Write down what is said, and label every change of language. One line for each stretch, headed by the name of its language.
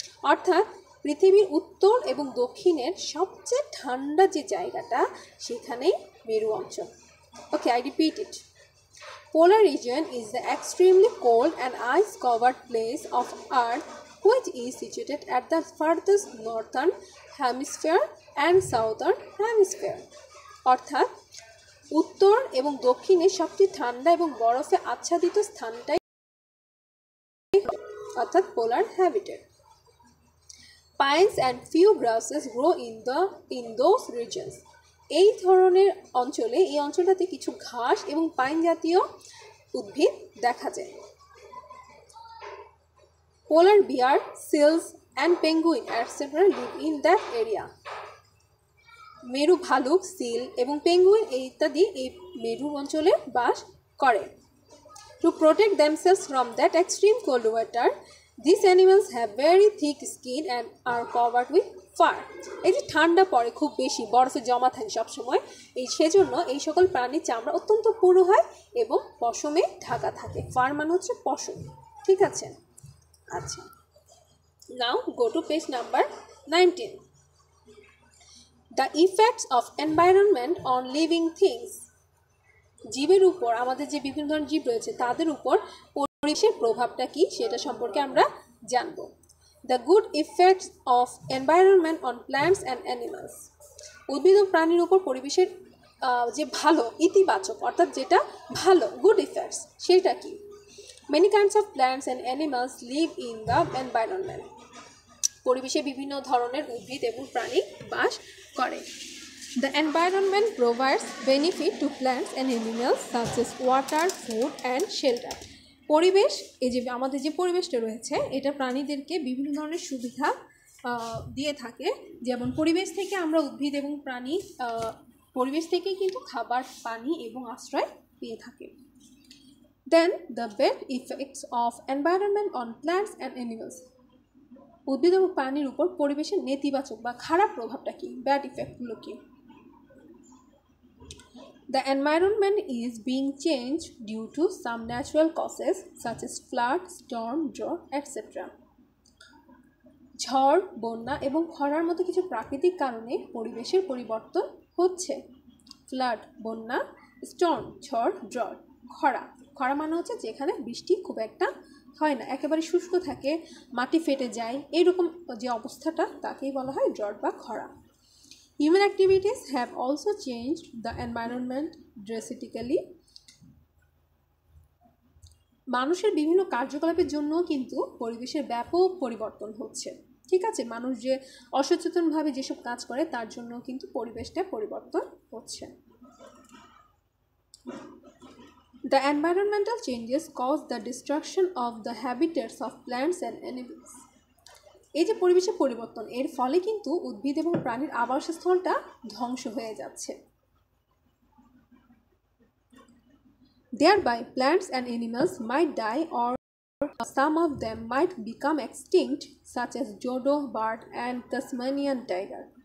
Bangla: অর্থাৎ পৃথিবীর উত্তর এবং দক্ষিণের সবচেয়ে ঠান্ডা যে জায়গাটা সেখানেই মেরু অঞ্চল।
English: Okay, I repeat it. Polar region is the extremely cold and ice-covered place of Earth which is situated at the farthest northern hemisphere and southern hemisphere.
Bangla: অর্থাৎ উত্তর এবং দক্ষিণে সবচেয়ে ঠান্ডা এবং বরফে আচ্ছাদিত স্থানটাই অর্থাৎ পোলার habitat.
English: Pines and few grasses grow in those regions.
Bangla: এই ধরনের এই অঞ্চলটাতে কিছু ঘাস এবং পাইন জাতীয় উদ্ভিদ দেখা যায়।
English: Polar bear, seals and penguin etc. live in that area.
Bangla: মেরু ভালুক, সিল এবং পেঙ্গুইন ইত্যাদি এই মেরু অঞ্চলে বাস করে।
English: To protect themselves from that extreme cold weather, these animals have very thick skin and are covered with fur.
Bangla: এই যে ঠান্ডা পড়ে খুব বেশি, বরফে জমা থাকে সবসময়, সেজন্য এই সকল প্রাণীর চামড়া অত্যন্ত পুরু হয় এবং পশমে ঢাকা থাকে। ফার মানে হচ্ছে পশম, ঠিক আছে। আচ্ছা,
English: Now go to page number 19. The effects of environment on living things.
Bangla: জীবের উপর, আমাদের যে বিভিন্ন ধরনের জীব রয়েছে তাদের উপর পরিবেশের প্রভাবটা কি সেটা সম্পর্কে আমরা জানব।
English: The good effects of environment on plants and animals.
Bangla: উদ্ভিদ ও প্রাণীর উপর পরিবেশের যে ভালো, ইতিবাচক, অর্থাৎ যেটা ভালো, গুড ইফেক্টস, সেটা কি?
English: Many kinds of plants and animals live in the environment.
Bangla: পরিবেশে বিভিন্ন ধরনের উদ্ভিদ এবং প্রাণী বাস করে।
English: The environment provides benefit to plants and animals such as water, food and shelter.
Bangla: পরিবেশ, এই যে আমাদের যে পরিবেশটা রয়েছে এটা প্রাণীদেরকে বিভিন্ন ধরনের সুবিধা দিয়ে থাকে। যেমন পরিবেশ থেকে আমরা উদ্ভিদ এবং প্রাণী, পরিবেশ থেকে কিন্তু খাবার, পানি এবং আশ্রয় পেয়ে থাকে।
English: Then the bad effects of environment on plants and animals.
Bangla: উদ্ভিদ এবং প্রাণীর উপর পরিবেশের নেতিবাচক বা খারাপ প্রভাবটা কি, ব্যাড ইফেক্টগুলো কি?
English: The environment is being changed due to some natural causes such as flood, storm, drought, etc.
Bangla: ঝড়, বন্যা এবং খরার মতো কিছু প্রাকৃতিক কারণে পরিবেশের পরিবর্তন হচ্ছে। ফ্লাড, বন্যা, স্টর্ম, ঝড়, ড্রট, খরা। খরা মানে হচ্ছে যেখানে বৃষ্টি খুব একটা হয় না, একেবারে শুষ্ক থাকে, মাটি ফেটে যায়, এইরকম যে অবস্থাটা তাকেই বলা হয় ড্রট বা খরা।
English: Human activities have also changed the environment drastically.
Bangla: মানুষের বিভিন্ন কার্যকলাপের জন্য কিন্তু পরিবেশের ব্যাপক পরিবর্তন হচ্ছে। ঠিক আছে, মানুষ যে অসচেতনভাবে যেসব কাজ করে তার জন্য কিন্তু পরিবেশটা পরিবর্তন হচ্ছে।
English: The environmental changes cause the destruction of the habitats of plants and animals.
Bangla: এই যে পরিবেশের পরিবর্তন, এর ফলে কিন্তু উদ্ভিদ এবং প্রাণীর আবাসস্থলটা ধ্বংস হয়ে যাচ্ছে।
English: Thereby plants and animals might die or some of them might become extinct such as dodo bird and Tasmanian tiger.